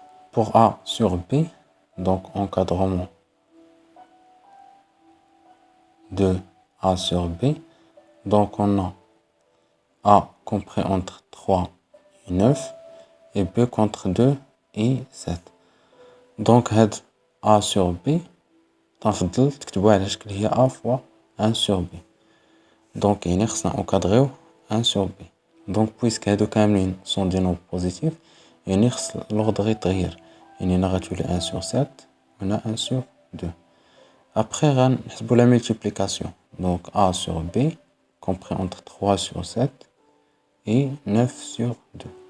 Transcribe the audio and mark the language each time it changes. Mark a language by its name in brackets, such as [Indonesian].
[French] Pour A sur B, donc encadrement de A sur B, donc on a A compris entre 3 et 9 et B contre 2 et 7. [Arabic] Donc هاد A sur B تنفضل تكتبوها على شكل هي A fois 1 sur B. [French] Donc [Arabic] يعني خصنا نكادريو [French] 1 sur B. Donc puisque [Arabic] هادو كاملين [French] sont des nombres positifs [Arabic] يعني خص [French] l'ordre [Arabic] يتغير. يعني هنا غتولي 1 sur 7 وهنا 1 sur 2. [French] Après [Arabic] غنحسبو [French] la multiplication. Donc A sur B compris entre 3 sur 7 et 9 sur 2.